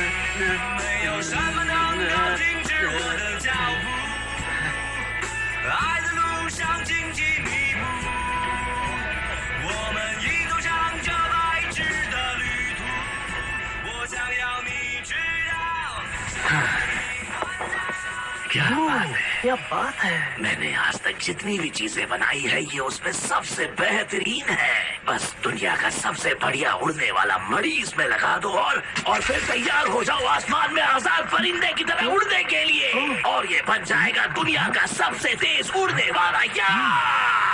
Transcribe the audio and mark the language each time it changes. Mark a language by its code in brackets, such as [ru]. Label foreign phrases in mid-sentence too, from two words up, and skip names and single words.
[zh] 没有什么能够停止我的脚步，爱的路上荆棘密布，我们一同唱着白纸的旅途，我想要你知道。 [hi] क्या बात है। मैंने आज तक जितनी भी चीजें बनाई है ये उसमें सबसे बेहतरीन है। बस दुनिया का सबसे बढ़िया उड़ने वाला मणि इसमें लगा दो और फिर तैयार हो जाओ आसमान में आजाद परिंदे की तरह उड़ने के लिए, और ये बन जाएगा दुनिया का सबसे तेज उड़ने वाला यार।